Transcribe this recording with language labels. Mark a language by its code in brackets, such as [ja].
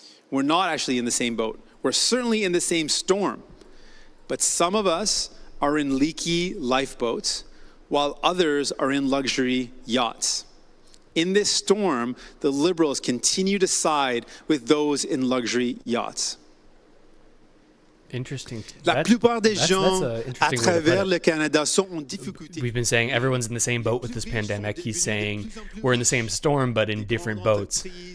[en] We're not actually in the same boat. We're certainly in the same storm. But some of us are in leaky lifeboats, while others are in luxury yachts. In this storm, the Liberals continue to side with those in luxury yachts. Interesting. [fr] La plupart des gens à travers le Canada sont en difficulté. [en] We've been saying everyone's in the same boat with this pandemic. He's saying we're in the same storm, but in different boats.